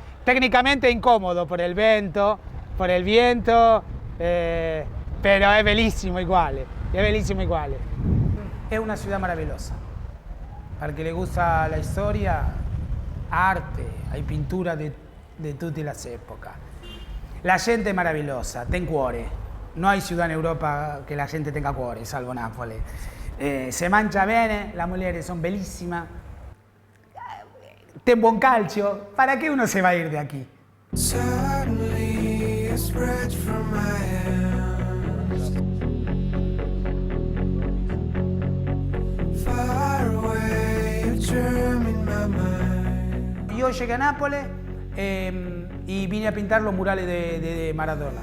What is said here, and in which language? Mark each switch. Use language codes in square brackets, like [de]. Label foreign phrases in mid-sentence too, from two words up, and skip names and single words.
[es] Técnicamente incómodo por el viento, pero es bellísimo igual, es bellísimo igual. Es una ciudad maravillosa. Para el que le gusta la historia, arte, hay pintura de todas las épocas. La gente es maravillosa, ten cuore. No hay ciudad en Europa que la gente tenga cuore, salvo Nápoles. [it] Se mangia bene, [es] las mujeres son bellísimas. [it] Ten buon calcio, [es] ¿para qué uno se va a ir de aquí? Yo llegué a Nápoles y vine a pintar los murales de Maradona.